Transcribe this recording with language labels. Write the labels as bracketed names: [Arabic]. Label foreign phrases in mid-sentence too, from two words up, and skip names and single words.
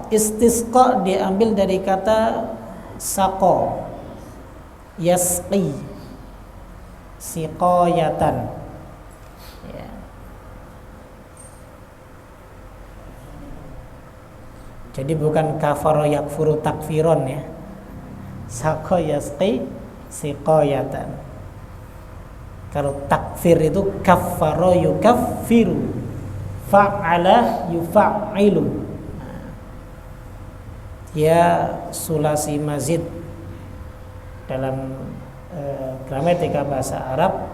[Indonesian] Istisqa diambil dari kata [Arabic] سقى، يسقي، سقاية. [Indonesian] Ya. Jadi bukan [Arabic] كفر يكفر تكفيرا [Indonesian] ya. [Arabic] سقى يسقي سقاية. [Indonesian] Kalau takfir itu [Arabic] كفّر يكفّر، فعّل يفعّل. [Indonesian] Ya [Arabic] ثلاثي مزيد [Indonesian] dalam gramatika bahasa Arab.